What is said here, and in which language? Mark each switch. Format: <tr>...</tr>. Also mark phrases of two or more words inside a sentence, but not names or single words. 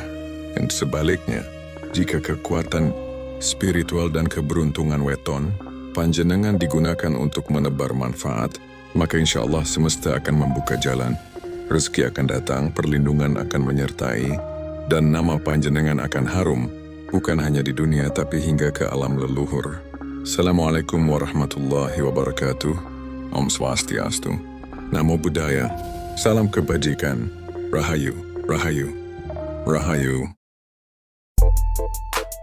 <id>Dan sebaliknya, jika kekuatan spiritual dan keberuntungan weton, panjenengan digunakan untuk menebar manfaat, maka</id> <ar>insya Allah</ar> <id>semesta akan membuka jalan. Rezeki akan datang, perlindungan akan menyertai, dan nama panjenengan akan harum, bukan hanya di dunia tapi hingga ke alam leluhur.</id> <ar>Assalamualaikum warahmatullahi wabarakatuh.</ar> <ban>Om Swastiastu.</ban> <pi>Namo Buddhaya.</pi> <id>Salam kebajikan. Rahayu, Rahayu, Rahayu.</id>